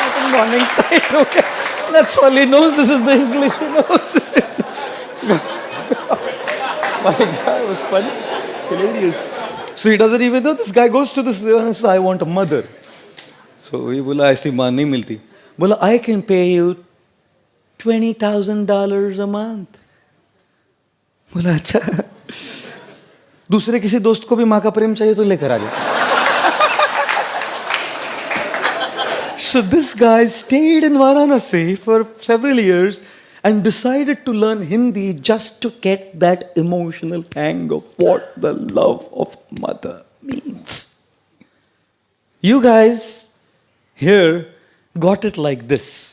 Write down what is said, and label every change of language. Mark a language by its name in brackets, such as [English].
[English] Morning tight, okay. That's all he knows. This is the English he knows. My God, was funny. Hilarious. So he doesn't even know. This guy goes to this and says, I want a mother. So he [Hindi] बोला ऐसी माँ नहीं मिलती. बोला [English] I can pay you $20,000 a month. [Hindi] बोला अच्छा. दूसरे किसी दोस्त को भी माँ का प्रेम चाहिए तो लेकर आ जाए. [English] So this guy stayed in Varanasi for several years and decided to learn Hindi just to get that emotional hang of what the love of mother means. You guys here got it like this.